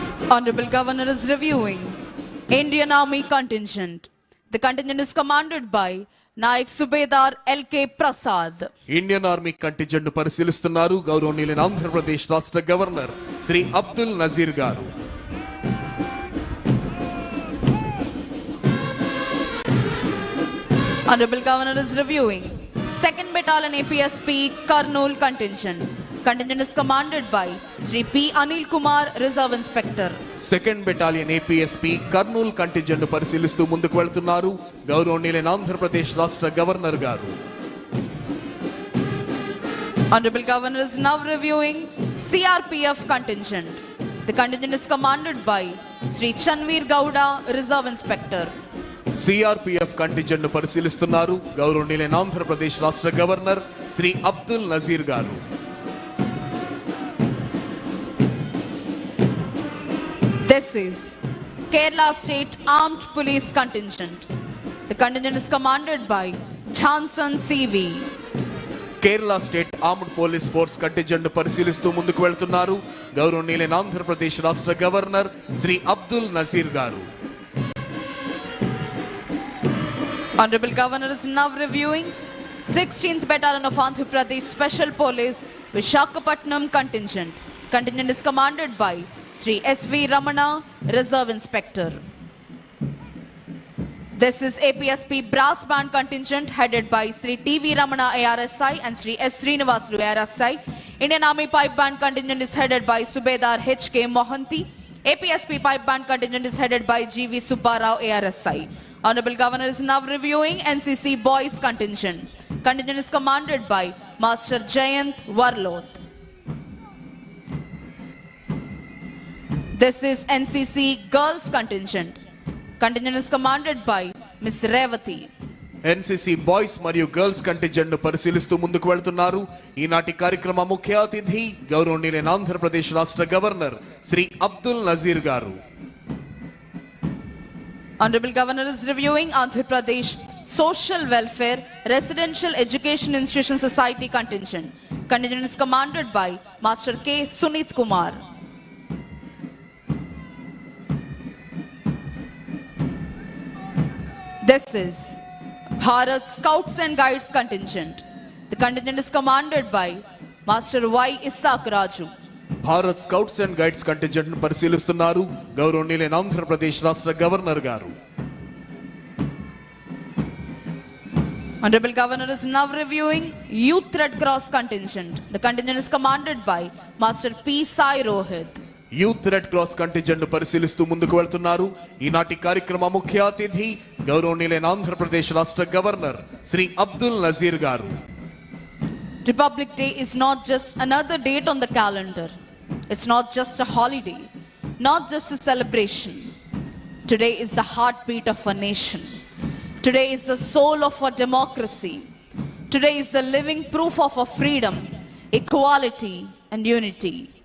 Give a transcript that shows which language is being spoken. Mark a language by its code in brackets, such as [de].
[en] Honorable Governor is reviewing Indian Army contingent. The contingent is commanded by Naik Subedar L.K. Prasad. [te] Indian army contingent ను పరిశీలిస్తున్నారు గౌరవనీయులైన ఆంధ్రప్రదేశ్ రాష్ట్ర governor Shri Abdul Nazir గారు. [en] Honorable Governor is reviewing 2nd Battalion APSP Kurnool contingent. Contingent is commanded by Sri P. Anil Kumar, Reserve Inspector. [te] 2nd Battalion APSP Kurnool contingent ను పరిశీలిస్తూ ముందుకు వెళ్తున్నారు గౌరవనీయులైన ఆంధ్రప్రదేశ్ రాష్ట్ర గవర్నర్ గారు. [en] Honorable Governor is now reviewing CRPF contingent. The contingent is commanded by Sri Chanveer Gowda, Reserve Inspector. [te] CRPF contingent ను పరిశీలిస్తున్నారు గౌరవనీయులైన ఆంధ్రప్రదేశ్ రాష్ట్ర గవర్నర్ శ్రీ అబ్దుల్ నజీర్ గారు. [en] This is Kerala State Armed Police Contingent. The contingent is commanded by Johnson CV. [te] Kerala state armed police force contingent ను పరిశీలిస్తూ ముందుకు వెళ్తున్నారు గౌరవనీయులైన ఆంధ్రప్రదేశ్ రాష్ట్ర గవర్నర్ శ్రీ అబ్దుల్ నజీర్ గారు. [en] Honorable Governor is now reviewing 16th Battalion of Andhra Pradesh Special Police Visakhapatnam contingent. Contingent is commanded by Sri S.V. Ramana, Reserve Inspector. This is APSP Brass Band contingent headed by Sri T.V. Ramana ARSI and Sri S. Srinivasulu ARSI. Indian Army Pipe Band contingent is headed by Subedar H.K. Mohanty. APSP Pipe Band contingent is headed by G.V. Subbarao ARSI. Honorable Governor is now reviewing NCC Boys contingent. Contingent is commanded by Master Jayant Warloth. This is NCC Girls contingent. Contingent is commanded by Ms. Revati. [te] NCC boys మరియు girls contingent ను పరిశీలిస్తూ ముందుకు వెళ్తున్నారు ఈనాటి కార్యక్రమ ముఖ్య అతిథి గౌరవనీయులైన ఆంధ్రప్రదేశ్ రాష్ట్ర గవర్నర్ శ్రీ అబ్దుల్ నజీర్ గారు. [en] Honorable Governor is reviewing Andhra Pradesh Social Welfare Residential Education Institution Society contingent. Contingent is commanded by Master K. Sunit Kumar. This is Bharat Scouts and Guides contingent. The contingent is commanded by Master Y. Isaac Raju. [te] Bharat scouts and guides contingent ను పరిశీలిస్తున్నారు గౌరవనీయులైన ఆంధ్రప్రదేశ్ రాష్ట్ర governor గారు. [en] Honorable Governor is now reviewing Youth Red Cross contingent. The contingent is commanded by Master P. Sai Rohit. [te] Youth red cross contingent ను పరిశీలిస్తూ ముందుకు వెళ్తున్నారు. ఈనాటి కార్యక్రమ ముఖ్య అతిథి గౌరవనీయులైన ఆంధ్రప్రదేశ్ రాష్ట్ర గవర్నర్ శ్రీ అబ్దుల్ నజీర్ గారు. [en] Republic Day is not just another date on the calendar. It's not just a holiday, not just a celebration. Today is the heartbeat of a nation. Today is the soul of our democracy. Today is the living proof of our freedom, equality, and unity.